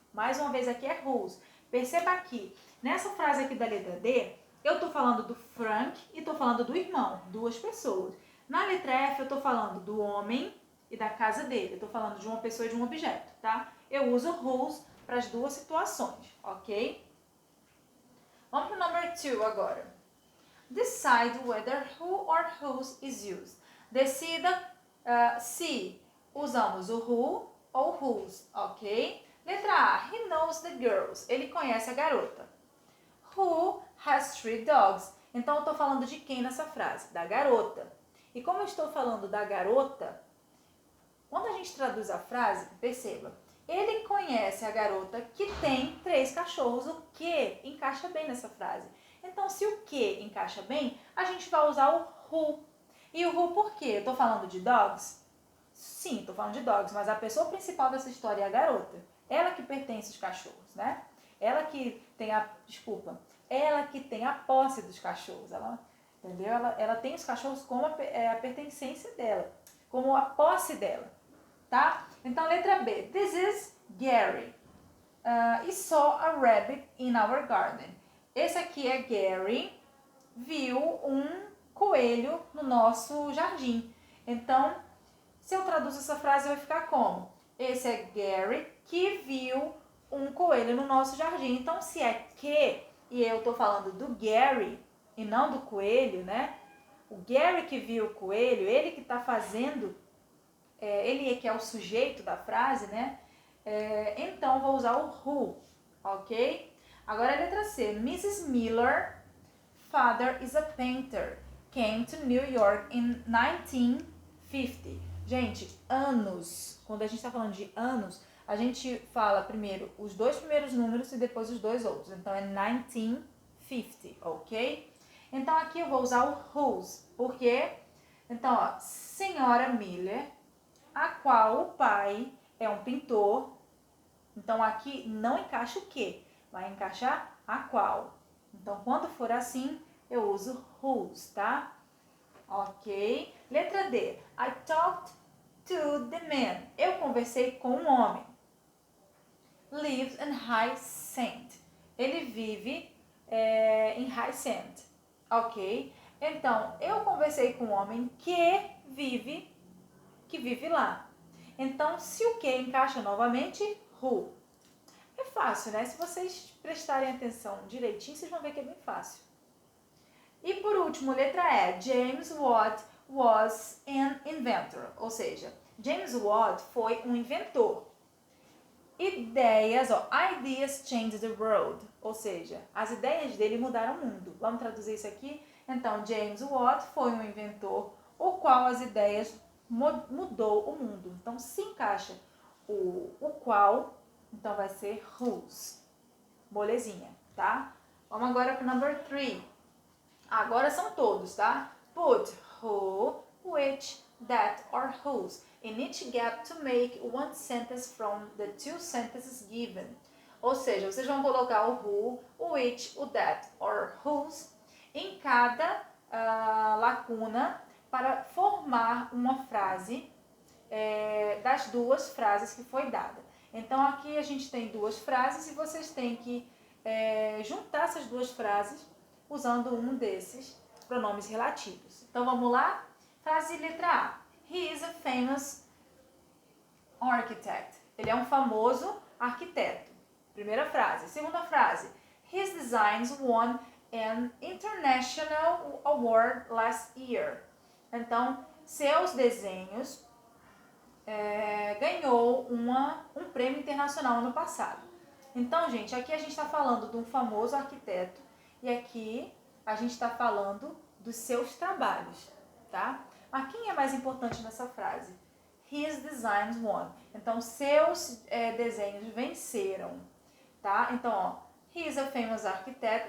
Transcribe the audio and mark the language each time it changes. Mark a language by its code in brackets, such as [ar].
[pt] Mais uma vez aqui é whose. Perceba aqui, nessa frase aqui da letra D, eu estou falando do Frank e estou falando do irmão, duas pessoas. Na letra F, eu estou falando do homem e da casa dele. Eu estou falando de uma pessoa e de um objeto, tá? Eu uso whose para as duas situações, ok? Vamos para o number 2 agora. [en] Decide whether who or whose is used. [pt] Decida se usamos o who ou whose, ok? Letra A. [en] He knows the girls. [pt] Ele conhece a garota. [en] Who has 3 dogs? [pt] Então, eu estou falando de quem nessa frase? Da garota. E como eu estou falando da garota, quando a gente traduz a frase, perceba, ele conhece a garota que tem 3 cachorros, o que encaixa bem nessa frase. Então, se o que encaixa bem, a gente vai usar o who. E o who por quê? Eu estou falando de dogs? Sim, estou falando de dogs, mas a pessoa principal dessa história é a garota. Ela que pertence aos cachorros, né? Ela que tem ela que tem a posse dos cachorros, entendeu? Ela tem os cachorros como a pertencência dela, como a posse dela, tá? Então, letra B. [en] This is Gary. He saw a rabbit in our garden. [pt] Esse aqui é Gary, viu um coelho no nosso jardim. Então, se eu traduzo essa frase, vai ficar como? Esse é Gary que viu um coelho no nosso jardim. Então, se é que, e eu estou falando do Gary e não do coelho, né? O Gary que viu o coelho, ele que está fazendo, ele que é o sujeito da frase, né? Então, vou usar o who, ok? Agora a letra C. Mrs. [en] Miller, father is a painter, came to New York in 1950. [pt] Gente, anos, quando a gente está falando de anos, a gente fala primeiro os 2 primeiros números e depois os 2 outros. Então, é 1950, ok? Então, aqui eu vou usar o whose, porque, então, ó, senhora Miller, a qual o pai é um pintor. Então, aqui não encaixa o que, vai encaixar a qual. Então, quando for assim, eu uso whose, tá? Ok? Letra D. [en] I talked to the man. [pt] Eu conversei com um homem. [en] Lives in High Saint. [pt] Ele vive em High Saint. Ok? Então, eu conversei com um homem que vive lá. Então, se o que encaixa novamente, who. É fácil, né? Se vocês prestarem atenção direitinho, vocês vão ver que é bem fácil. E por último, letra E. [en] James Watt was an inventor. [pt] Ou seja, James Watt foi um inventor. [en] Ideias, ideas changed the world. [pt] Ou seja, as ideias dele mudaram o mundo. Vamos traduzir isso aqui? Então, James Watt foi um inventor, o qual as ideias mudou o mundo. Então, se encaixa o qual, então vai ser whose. Molezinha, tá? Vamos agora para o number 3. Agora são todos, tá? [en] Put who, which, that or whose in each gap to make one sentence from the 2 sentences given. [pt] Ou seja, vocês vão colocar o who, o which, o that or whose em cada lacuna para formar uma frase das 2 frases que foi dada. Então, aqui a gente tem 2 frases e vocês têm que juntar essas 2 frases usando um desses pronomes relativos. Então vamos lá? Frase de letra A. [en] He is a famous architect. [pt] Ele é um famoso arquiteto. Primeira frase. Segunda frase. [en] His designs won an international award last year. [pt] Então, seus desenhos ganhou um prêmio internacional ano passado. Então, gente, aqui a gente está falando de um famoso arquiteto e aqui a gente está falando dos seus trabalhos, tá? Mas quem é mais importante nessa frase? [en] His designs won. [pt] Então, seus desenhos venceram, tá? Então, ó, [en] he is a famous architect.